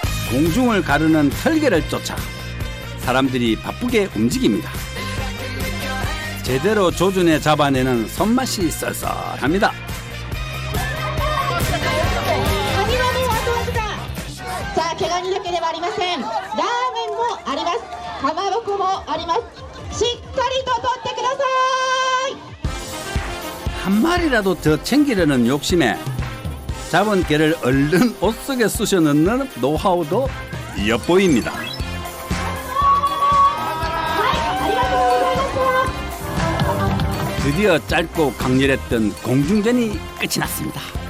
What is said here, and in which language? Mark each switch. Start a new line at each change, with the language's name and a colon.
Korean: 공중을 가르는 털개를 쫓아 사람들이 바쁘게 움직입니다. 제대로 조준해 잡아내는 손맛이 쏠쏠합니다.
Japanese: カニはもうあとわずかさあ毛ガニだけではありませんラーメンもありますかまぼこもあります。しっかりと取ってください。
Korean: 한 마리라도 더 챙기려는 욕심에 잡은 개를 얼른 옷 속에 쑤셔 넣는 노하우도 엿보입니다. 드디어 짧고 강렬했던 공중전이 끝이 났습니다.